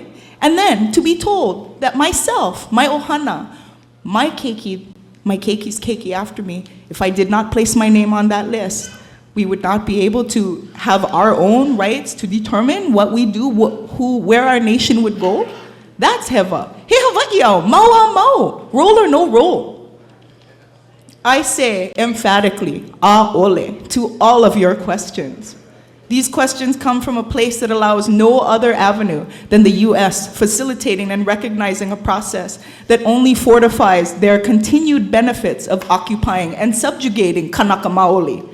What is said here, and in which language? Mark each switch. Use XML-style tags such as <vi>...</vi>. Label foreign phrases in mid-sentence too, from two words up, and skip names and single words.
<en>And then to be told that myself, my ohana, my keiki's keiki after me, if I did not place my name on that list, we would not be able to have our own rights to determine what we do, where our nation would go.</en> <haw>That's hewa. He Hawaii au, mau au mau,</haw> <en>roll or no roll. I say emphatically, a'ole, to all of your questions. These questions come from a place that allows no other avenue than the U.S. facilitating and recognizing a process that only fortifies their continued benefits of occupying and subjugating Kanaka Maoli.</en>